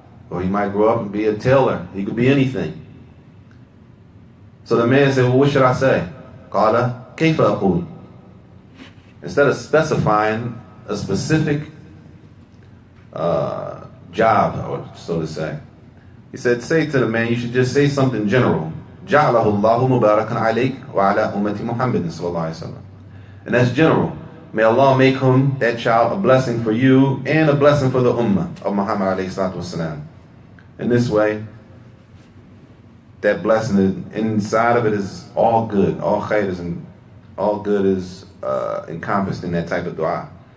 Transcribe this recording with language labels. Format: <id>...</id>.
<en>Or he might grow up and be a tailor. He could be anything. So the man said, well, what should I say?</en> <ar>قال كيف أقول?</ar> <en>Instead of specifying a specific job, or so to say, he said, say to the man, you should just say something general.</en> <ar>جعله الله مباركا عليك وعلى أمة محمد صلى الله عليه وسلم.</ar> <en>And that's general. May Allah make him, that child, a blessing for you and a blessing for the ummah of Muhammad alayhi salatu wasalam. In this way, that blessing inside of it is all good. All khair is, all good is encompassed in that type of dua.</en>